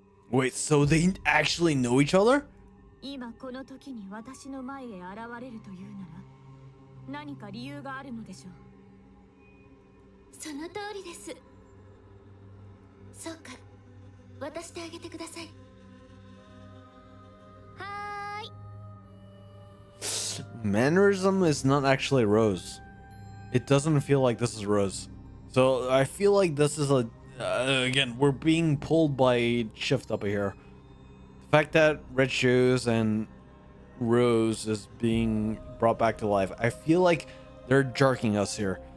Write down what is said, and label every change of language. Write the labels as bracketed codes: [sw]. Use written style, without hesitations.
[en] Wait, so they actually know each other? [ja] 今この時に私の前へ現れるというなら何か理由があるのでしょう。その通りです。そうか、渡してあげてください。はーい。 [en] Mannerism is not actually Rose. It doesn't feel like this is Rose. So I feel like this is a again, we're being pulled by a shift up here. The fact that Red Shoes and Rose is being brought back to life, I feel like they're jerking us here.